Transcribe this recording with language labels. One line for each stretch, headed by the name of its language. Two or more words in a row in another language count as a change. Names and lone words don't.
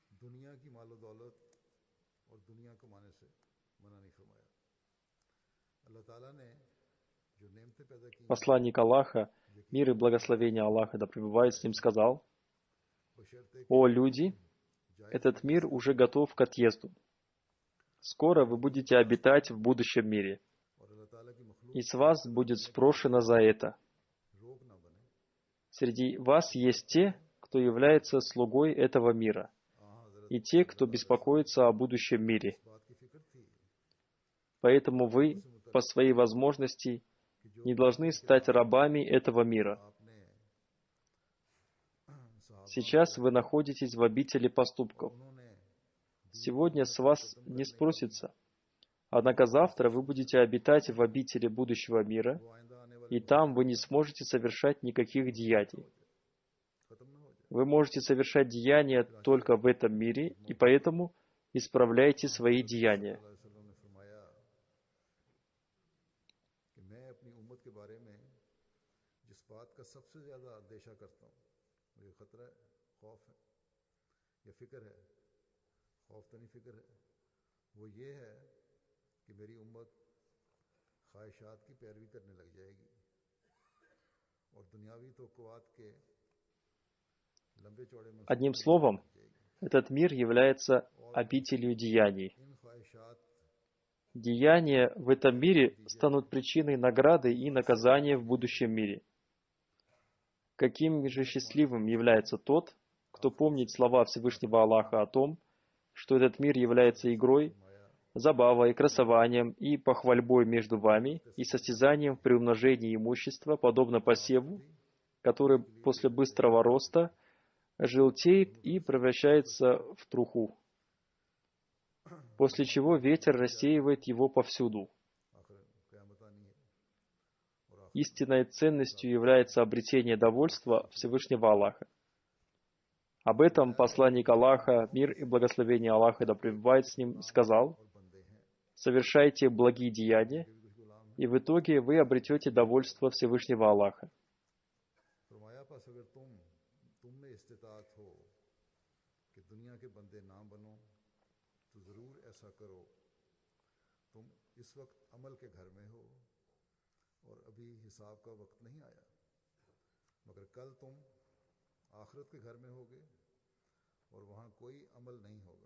Hindi: दुनिया की मालो दौलत और दुनिया कमाने से मना नहीं फरमाया। अल्लाह ताला ने जो नेमतें पैदा की
Russian: Посланник Аллаха, мир и благословение Аллаха да пребывает с ним, сказал:
Hindi: बशर्ते कि
Russian: «О люди,
Hindi: जायज़
Russian: этот мир уже готов к отъезду. Скоро вы будете обитать в будущем мире,
Hindi: और अल्लाह ताला की मखलूक
Russian: и с вас будет спрошено за это.
Hindi: रोग ना बने।
Russian: Среди вас есть те, кто является слугой этого мира, и те, кто беспокоится о будущем мире.
Hindi: इस बात की फिक्र थी
Russian: Поэтому вы, по своей возможности, не должны стать рабами этого мира.
Hindi: आपने
Russian: Сейчас вы находитесь в обители поступков.
Hindi: उन्होंने
Russian: Сегодня с вас не спросится. Однако завтра вы будете обитать в обители будущего мира,
Hindi: वो आइंदा आने वाले
Russian: и там вы не сможете совершать никаких деяний.
Hindi: खत्म ना हो जाए।
Russian: Вы можете совершать деяния только в этом мире, и поэтому исправляйте свои деяния.
Hindi: सल्लल्लाहु अलैहि वसल्लम ने फरमाया कि मैं अपनी उम्मत के बारे में जिस बात का सबसे ज्यादा अंदेशा करता हूँ, मुझे खतरा है, खौफ है या फिक्र है, खौफ तो नहीं फिक्र है, वो ये है कि मेरी उम्मत ख्वाहिशात की पैरवी करने लग जाएगी और दुनियावी तवक्कुआत के लंबे चौड़े
Russian: Одним
Hindi: मंसूबे
Russian: словом,
Hindi: लग जाएगी।
Russian: этот мир является обителью деяний.
Hindi: इन ख्वाहिशात
Russian: Деяния в этом мире станут причиной награды и наказания в будущем мире. Каким же счастливым является тот, кто помнит слова Всевышнего Аллаха о том, что этот мир является игрой, забавой, красованием и похвальбой между вами и состязанием в приумножении имущества, подобно посеву, который после быстрого роста желтеет и превращается в труху, после чего ветер рассеивает его повсюду.
Hindi: आखिर क़यामत आनी है और
Russian: Истинной ценностью является обретение довольства Всевышнего Аллаха. Об этом посланник Аллаха, мир и благословение Аллаха да пребывает с ним, сказал:
Hindi: और बंदे हैं
Russian: «Совершайте благие деяния,
Hindi: के भी कुछ गुलाम हैं।
Russian: и в итоге вы обретете довольство Всевышнего Аллаха».
Hindi: फरमाया बस अगर तुम में इस्तिताअत हो कि दुनिया के बंदे ना बनो तो ज़रूर ऐसा करो। तुम इस वक्त अमल के घर में हो और अभी हिसाब का वक्त नहीं आया, मगर कल तुम आखिरत के घर में होगे और वहाँ कोई अमल नहीं होगा।